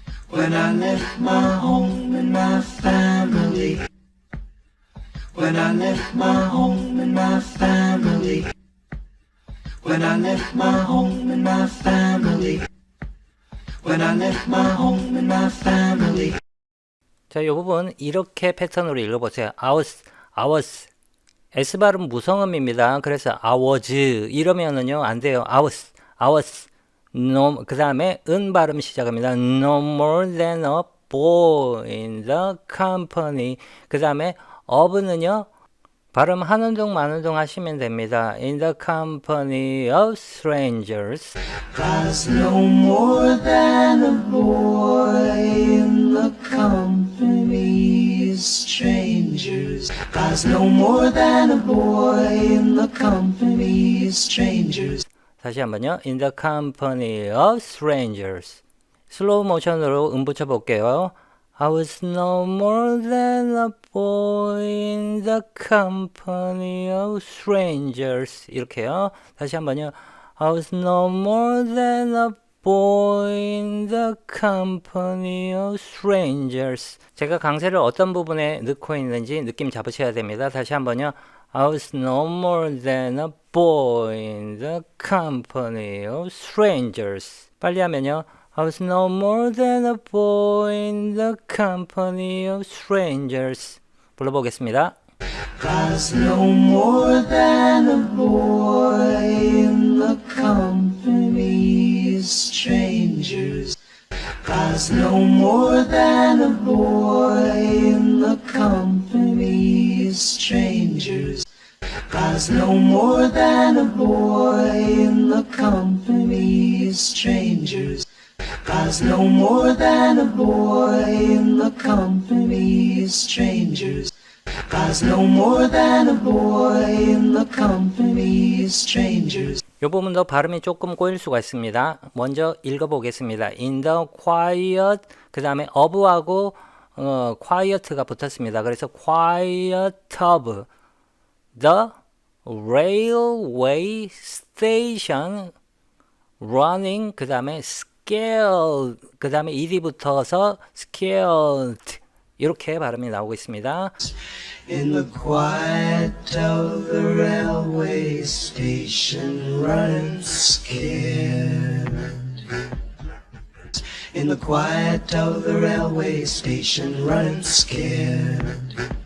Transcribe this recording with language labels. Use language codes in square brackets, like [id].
[en] When I left my home and my family. When I left my home and my family. When I left my home and my family. When I left my home and my family. [ko] 자, 이 부분 이렇게 패턴으로 읽어보세요. I was S 발음 무성음입니다. 그래서 I was 이러면은요 안 돼요. I was no, 그 다음에 은 발음 시작합니다. [en] No more than a boy in the company. [ko] 그 다음에 of는요 발음 하는 둥 마는 둥 하시면 됩니다. [en] In the company of strangers. I was no more than a boy in the company of strangers. I was no more than a boy in the company of strangers. [ko] 다시 한번요. [en] In the company of strangers. [ko] 슬로우 모션으로 붙여 볼게요. [en] I was no more than a boy in the company of strangers. [ko] 이렇게요. 다시 한번요. [en] I was no more than a boy in the company of strangers. [ko] 제가 강세를 어떤 부분에 넣고 있는지 느낌 잡으셔야 됩니다. 다시 한번요. [en] I was no more than a boy in the company of strangers. [ko] 빨리 하면요. [en] I was no more than a boy in the company of strangers. [ko] 불러보겠습니다. [en] I was no more than a boy in the company of strangers. I was no more than a boy in the company of strangers. Was no more than a boy in the company of strangers. Was no more than a boy in the company of strangers. Was no more than a boy in the company of strangers. [ko] 이 부분도 발음이 조금 꼬일 수가 있습니다. 먼저 읽어보겠습니다. [en] In the quiet, [ko] 그 다음에 [en] of하고 quiet가 붙었습니다. [ko] 그래서 [en] quiet of the railway station running, [ko] 그 다음에 scared, 그 다음에 ed이 붙어서 scared, 이렇게 발음이 나오고 있습니다. [en] In the quiet of the railway station, running scared. In the quiet of the railway station, running scared.